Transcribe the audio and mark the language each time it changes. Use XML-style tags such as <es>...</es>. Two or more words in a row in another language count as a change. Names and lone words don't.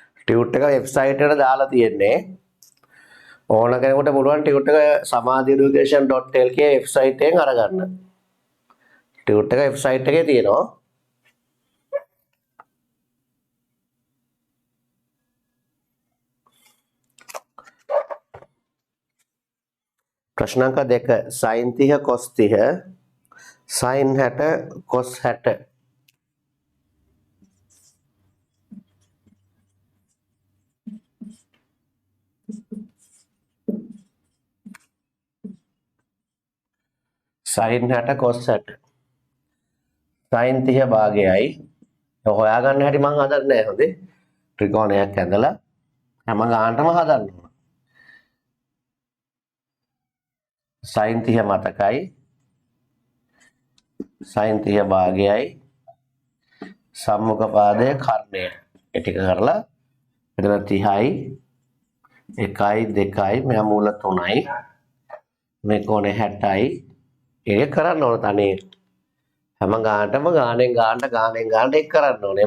<si>ටියුට් එක වෙබ්සයිට් එකට දාලා තියෙන්නේ. ඕන කෙනෙකුට පුළුවන් ටියුට් එක samadhieducation.lk වෙබ්සයිට් එකෙන් අරගන්න. ටියුට් එක වෙබ්සයිට් එකේ තියෙනවා. ප්‍රශ්නාංක 2 sin 30 cos 30 sin 60 cos 60 sin 60 cos 60 sin 30 භාගයයි හොයාගන්න හැටි මම හදන්නේ නැහැ හොඳේ ත්‍රිකෝණයක් ඇඳලා හැම ගානටම හදන්න ඕන sin 30 මතකයි sin 30 භාගයයි සම්මුඛ පාදය කර්ණය ඒ ටික කරලා එතන 30යි 1යි 2යි මෙහා මූල 3යි මේ කොනේ 60යි ඒක කරන්න ඕන තනියෙන් හැම ගානටම ගානෙන් ඒක කරන්න ඕනේ.</si>